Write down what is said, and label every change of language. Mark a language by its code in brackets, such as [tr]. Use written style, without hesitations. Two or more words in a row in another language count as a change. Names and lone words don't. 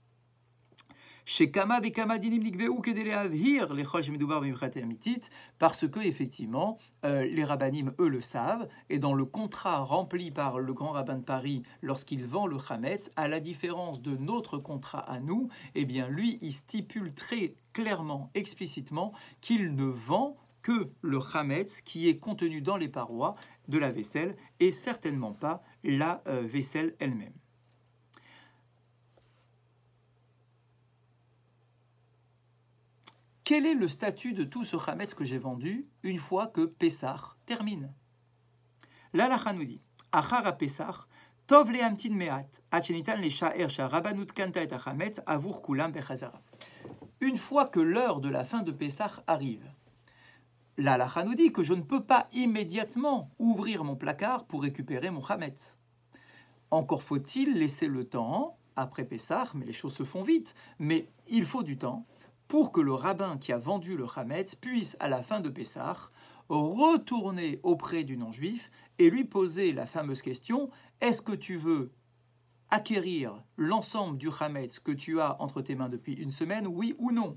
[fr] Parce que effectivement, les rabbinim, eux, le savent, et dans le contrat rempli par le grand rabbin de Paris lorsqu'il vend le chametz, à la différence de notre contrat à nous, eh bien lui, il stipule très clairement, explicitement, qu'il ne vend que le chametz qui est contenu dans les parois de la vaisselle et certainement pas la vaisselle elle-même. Quel est le statut de tout ce chametz que j'ai vendu une fois que Pessah termine? L'Halacha nous dit, [he] אחר פסח, טוב להמתין מעט, עד שניתן לשער שהרבנות קנתה את החמץ עבור כולם בחזרה. [fr] Une fois que l'heure de la fin de Pessah arrive, l'Halacha nous dit que je ne peux pas immédiatement ouvrir mon placard pour récupérer mon chametz. Encore faut-il laisser le temps, après Pessah, mais les choses se font vite, mais il faut du temps, pour que le rabbin qui a vendu le chametz puisse, à la fin de Pessah, retourner auprès du non-juif et lui poser la fameuse question, est-ce que tu veux acquérir l'ensemble du chametz que tu as entre tes mains depuis une semaine, oui ou non?